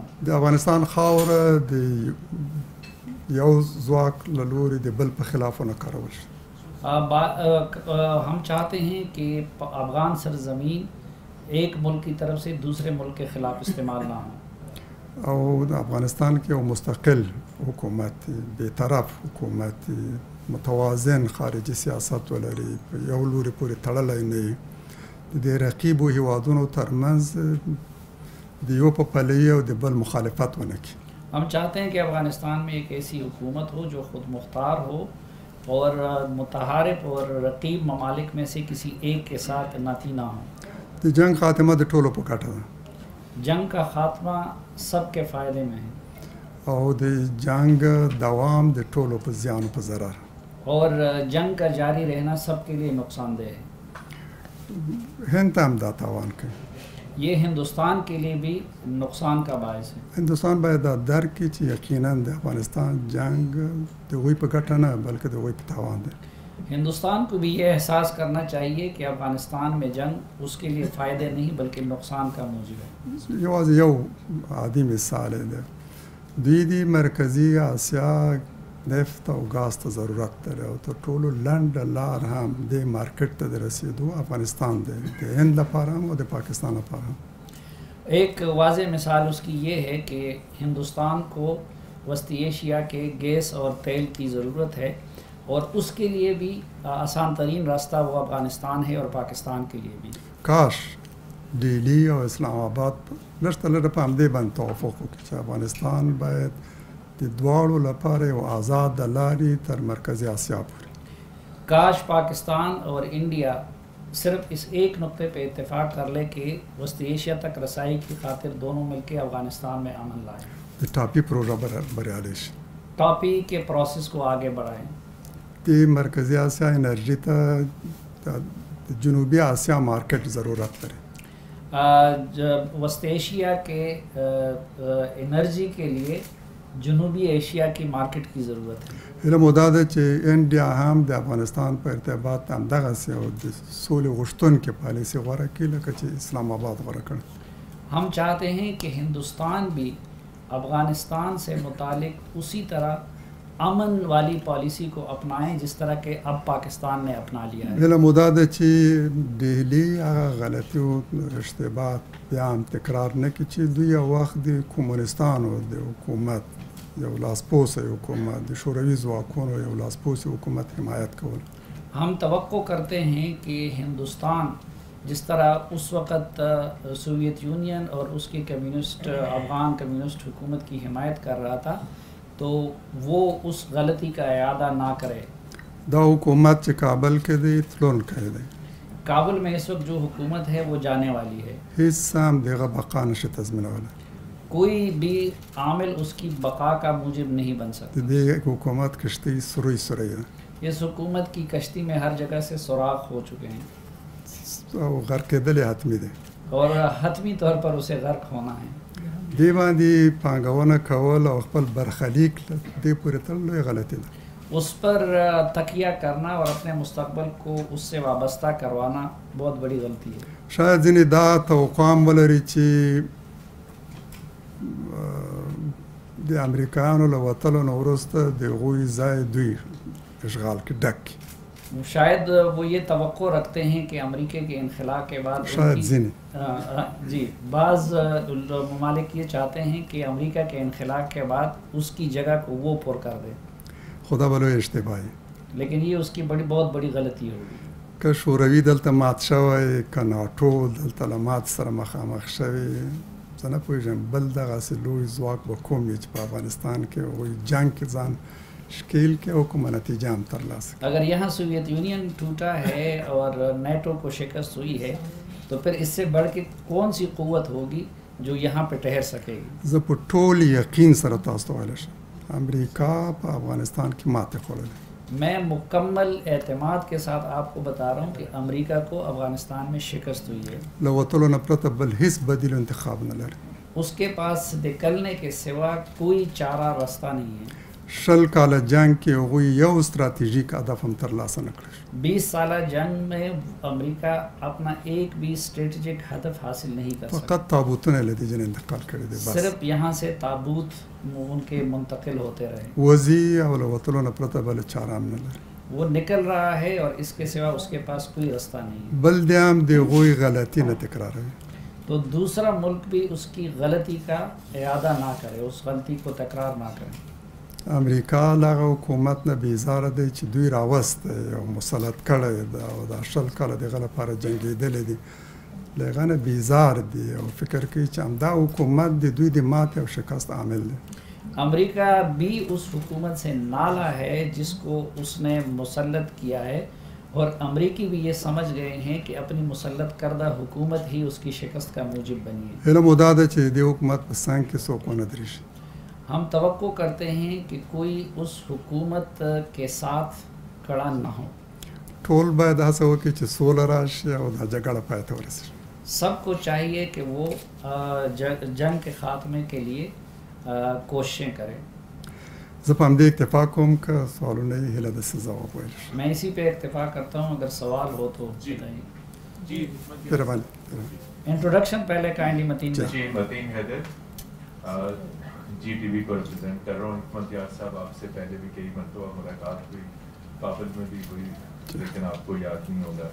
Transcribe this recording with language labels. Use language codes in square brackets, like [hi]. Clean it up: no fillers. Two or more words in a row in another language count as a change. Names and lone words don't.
[ps] د افغانستان خاوره د یو ځواک له لوري د بل په خلاف ونه کارول شي. [ur] ہم چاہتے ہیں کہ افغان سرزمین ایک ملک کی طرف سے دوسرے ملک کے خلاف استعمال نہ ہو. [ps] او د افغانستان کې یو مستقل حکومت، بیطرف حکومت، متوازن خارجي سیاست ولري، په یو لوري پورې تړلی نه وي، د رقیبو هېوادونو ترمنځ د یو په پلوي او د بل مخالفت ونه کړي. [ur] ہم چاہتے ہیں کہ افغانستان میں ایک ایسی حکومت ہو جو خود مختار ہو اور متحارب اور رقیب ممالک میں سے کسی ایک کے ساتھ ناتی نہ ہو. [ps] د جنگ خاتمه د ټولو په ګټه ده. [ur] جنگ کا خاتمہ سب کے فائدے میں ہے [ps] او د جنگ دوام د ټولو په زیان او په ضرر، [ur] اور جنگ کا جاری رہنا سب کے لیے نقصان دہ ہے. [ps] هند ته هم دا تاوان کوي. [ur] یہ ہندوستان کے لیے بھی نقصان کا باعث ہے. [ps] هندوستان باید دا درک کړي چې یقینا د افغانستان جنگ د هغوی په ګټه نه بلکې د هغوی په تاوان دی. [ur] ہندوستان کو بھی یہ احساس کرنا چاہیے کہ افغانستان میں جنگ اس کے لیے فائدے نہیں بلکہ نقصان کا موجب ہے. [ps] یوازې یو عادي مثال دی، دوی د مرکزي اسیا نفت او ګاز ته ضرورت لري او تر ټولو لنډه لار هم د مارکیټ ته د رسیدو افغانستان دی، د هند لپاره هم او د پاکستان لپاره هم. [ur] ایک واضح مثال اس کی یہ ہے کہ ہندوستان کو وسطی ایشیا کے گیس اور تیل کی ضرورت ہے، اور اس کے لیے بھی آسان ترین راستہ وہ افغانستان ہے اور پاکستان کے لیے بھی. [ps] کاش ډیلی او اسلام آباد لږ ته لږ په همدې باندې توافق وکړي چې افغانستان باید د دواړو لپاره یو آزاد لارې تر مرکزی آسیا پورې. [ur] کاش پاکستان اور انڈیا صرف اس ایک نقطے پہ اتفاق کر لے کہ وسطی ایشیا تک رسائی کی خاطر دونوں مل کے افغانستان میں امن لائیں، [ps] د ټاپي پروژه بریالی شي، [ur] ٹاپی کے پروسیس کو آگے بڑھائیں. [ps] د مرکزی آسیا انرژی ته د جنوبی آسیا مارکیٹ ضرورت لري. [ur] وسطی ایشیا کے انرجی کے لیے جنوبی ایشیا کی مارکیٹ کی ضرورت ہے. [ps] علم دا ده چې انډیا هم د افغانستان په ارتباط همدغسې او د سولې غوښتونکې پالیسي غوره کړي لکه چې اسلام آباد غوره کړي. [ur] ہم چاہتے ہیں کہ ہندوستان بھی افغانستان سے متعلق اسی طرح امن والی پالیسی کو اپنائیں جس طرح کہ اب پاکستان نے اپنا لیا ہے. [ps] علم دا ده چې دهلی هغه غلطي او اشتباهات بیا هم تکرار نه کړي چې دوی یو وخت د کمونستانو د حکومت یو لاسپوسه حکومت د شوروي ځواکونو یو لاسپوسه حکومت حمایت کول. [ur] ہم توقع کرتے ہیں کہ ہندوستان جس طرح اس وقت سوویت یونین اور اس کی کمیونسٹ افغان کمیونسٹ حکومت کی حمایت کر رہا تھا تو وہ اس غلطی کا اعادہ نہ کرے. [ps] دا حکومت چې کابل کې دی تلونکی دی، [ur] کابل میں اس وقت جو حکومت ہے وہ جانے والی ہے، [ps] هیڅ هم دغه بقا نشي تضمینولی. [ur] کوئی بھی عامل اس کی بقا کا موجب نہیں بن سکتا. [ps] د دې حکومت کشتۍ سروي سروي ده [ur] اس حکومت کی کشتی میں ہر جگہ سے سوراخ ہو چکے ہیں [ps] او غرق کېدل یې حتمي دی. [ur] اور حتمی طور پر اسے غرق ہونا ہے. [ps] دې باندې پانګونه کول او خپل برخلیک دې پورې تړل لوی غلطي ده. [ur] اس پر تکیہ کرنا اور اپنے مستقبل کو اس سے وابستہ کروانا بہت بڑی غلطی ہے. [ps] شاید ځینې دا توقع هم ولري چې د امریکایانو له وتلو نه وروسته د هغوی ځای دوی اشغال کې ډک کړي. [ur] شاید وہ یہ توقع رکھتے ہیں کہ امریکہ کے انخلا کے بعد [ps] شاید ځینې [ur] جی بعض ممالک یہ چاہتے ہیں کہ امریکہ کے انخلا کے بعد اس کی جگہ کو وہ پر کر دے، [ps] خدا به لوی اشتباهي. [ur] لیکن یہ اس کی بہت بڑی غلطی ہوگی. [ps] که شوروي دلته مات شوی، که ناټو دلته له مات سره مخامخ شوی، زه نه پوهېږم بل دغسې لوی ځواک به کوم وي چې په افغانستان کې هغوی جنګ کې ځان شکیل کې او کومه نتیجه هم ترلاسه کړي. [ur] اگر یہاں سوویت یونین ٹوٹا ہے اور نیٹو کو شکست ہوئی ہے تو پھر اس سے بڑھ کے کون سی قوت ہوگی جو یہاں پہ ٹھہر سکے گی؟ [ps] زه په ټول یقین سره تاسو ته ویلی شم امریکا په افغانستان کې ماتې خوړلې. [ur] میں مکمل اعتماد کے ساتھ آپ کو بتا رہا ہوں کہ امریکہ کو افغانستان میں شکست ہوئی ہے. [ps] له وتلو نه پرته بل هیڅ بدیل انتخاب نه لري. [ur] اس کے پاس نکلنے کے سوا کوئی چارہ راستہ نہیں ہے. [ps] 20 کاله جنگ کې هغوی یو ستراتیژیک هدف هم ترلاسه نه کړی. [ur] 20 سالہ جنگ میں امریکہ اپنا ایک بھی اسٹریٹجک هدف حاصل نہیں کر سکا. [ps] فقط تابوتونه له دې ځای انتقال کړي دي. [ur] بس صرف یہاں سے تابوت ان کے منتقل ہوتے رہے. [ps] وزي او له وتلو نه پرته بل چاره هم نه لري. [ur] وہ نکل رہا ہے اور اس کے سوا اس کے پاس کوئی راستہ نہیں ہے. [ps] بل دې هم د هغوی غلطي نه تکراروي. [ur] تو دوسرا ملک بھی اس کی غلطی کا اعادہ نہ کرے، اس غلطی کو تکرار نہ کرے. [ps] امریکا له حکومت نه بیزاره دی چې دوی راوسته او مسلط کړی ده او دا 20 کاله دغه لپاره جنګېدلی دي، له هغه نه بیزار دي او فکر کوي چې همدا حکومت د دوی د ماتې او شکست عامل دی. [ur] امریکہ بھی اس حکومت سے نالا ہے جس کو اس نے مسلط کیا ہے، اور امریکی بھی یہ سمجھ گئے ہیں کہ اپنی مسلط کردہ حکومت ہی اس کی شکست کا موجب بنی ہے. [ps] علم دا ده چې د حکومت په څنګ کې څوک ونه درېږي. [ur] ہم توقع کرتے ہیں کہ کوئی اس حکومت کے ساتھ کھڑا نہ ہو. [ps] ټول باید هڅه وکړي چې سوله راشي او دا جګړه پای ته ورسېږي. [ur] سب کو چاہیے کہ وہ جنگ کے خاتمے کے لیے کوششیں کریں. [ps] زه په همدې اکتفا کوم که سوالونه یې هیله ده څه ځواب ویلی شم. [ur] میں اسی پہ اکتفا کرتا ہوں، اگر سوال ہو تو بتائیے. جی [ps] مهرباني. [ur] انٹروڈکشن پہلے کائنڈلی متین. جی متین حیدر جی ٹی وی کو ریپرزینٹ کر رہا ہوں. حکمت یار صاحب آپ سے پہلے بھی کئی مرتبہ ملاقات ہوئی، کابل میں بھی ہوئی، لیکن آپ کو یاد نہیں ہوگا.